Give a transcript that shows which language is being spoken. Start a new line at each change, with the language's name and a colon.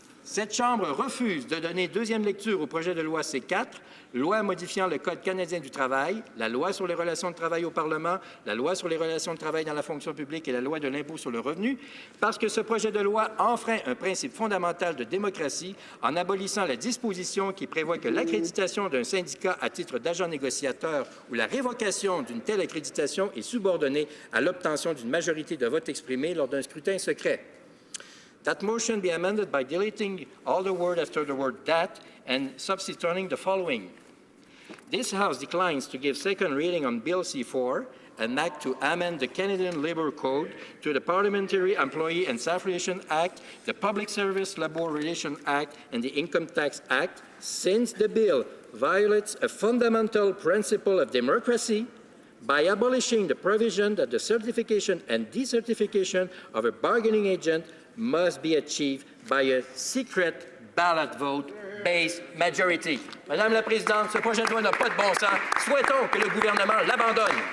French: Cette Chambre refuse de donner deuxième lecture au projet de loi C4, loi modifiant le Code canadien du travail, la loi sur les relations de travail au Parlement, la loi sur les relations de travail dans la fonction publique et la loi de l'impôt sur le revenu, parce que ce projet de loi enfreint un principe fondamental de démocratie en abolissant la disposition qui prévoit que l'accréditation d'un syndicat à titre d'agent négociateur ou la révocation d'une telle accréditation est subordonnée à l'obtention d'une majorité de votes exprimés lors d'un scrutin secret.
English: That motion be amended by deleting all the word after the word that and substituting the following. This House declines to give second reading on Bill C-4, an act to amend the Canadian Labour Code to the Parliamentary Employee and Staff Relations Act, the Public Service Labour Relations Act, and the Income Tax Act, since the bill violates a fundamental principle of democracy by abolishing the provision that the certification and decertification of a bargaining agent must be achieved by a secret ballot vote-based majority.
French: Madame la Présidente, ce projet de loi n'a pas de bon sens. Souhaitons que le gouvernement l'abandonne.